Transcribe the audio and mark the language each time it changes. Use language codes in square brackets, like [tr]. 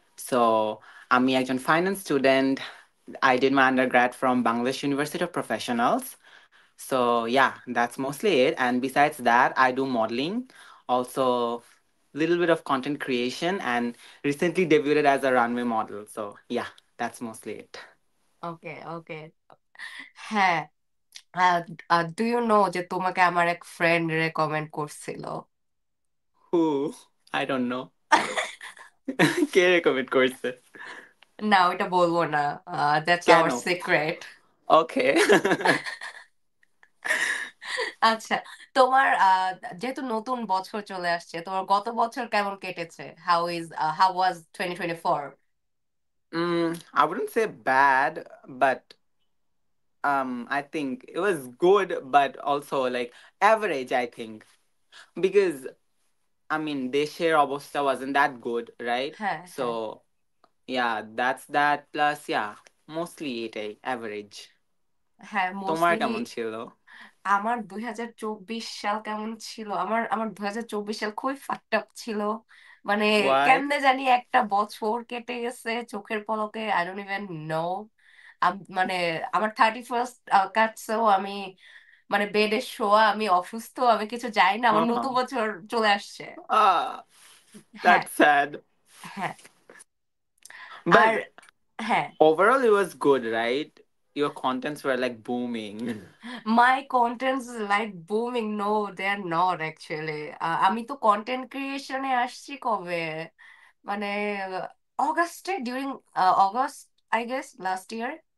[en] So [bn] আমি একজন [en] finance student. I did my undergrad from Bangladesh University of Professionals. So yeah, that's mostly it. And besides that, I do modeling, also little bit of content creation, and recently debuted as a runway model. So yeah, that's mostly it. Okay okay. [bn] হ্যাঁ, [en] do you know [bn] যে তোমাকে আমার এক friend recommend করছিল? [en] Who? I don't know. [bn] K recommend করছে? না, ওইটা বলবো না। [en] that's [bn] কেন? [en] Our secret. Okay. [bn] আচ্ছা, তোমার যেহেতু নতুন বছর চলে আসছে, তোমার গত বছর কেমন কেটেছে? [en] How was 2024? I wouldn't say bad, but I think it was good, but also like average, I think. Because I mean [bn] দেশের অবস্থা [en] wasn't that good, right? [bn] হ্যাঁ [en] So [bn] হ্যাঁ [en] yeah, that's that plus yeah, mostly [bn] এটাই [en] average. [bn] হ্যাঁ, তোমার [en] Mostly. [bn] কেমন ছিল? আমার 2024 সাল কেমন ছিল? আমার আমার 2024 সাল খুবই [en] fucked up [bn] ছিল। মানে [en] Why? [bn] কেমনে জানি একটা বছর কেটে গেছে চোখের পলকে। [en] I don't even know. [bn] মানে আমার 31st কাটছেও আমি, মানে বেডে শোয়া, আমি অসুস্থ, আমি কিছু জানি না, আমার নতুন Uh-huh. বছর চলে আসছে। Ah, হ্যাঁ [en] that's sad. [bn] হ্যাঁ। আর [en] But [bn] হ্যাঁ, [en] overall it was good, right? Your contents were like booming. My contents like booming? No, they are not actually. [bn] আমি তো কন্টেন্ট ক্রিয়েশনে আসছি কবে, মানে অগাস্টে, [en] During August, I guess last year.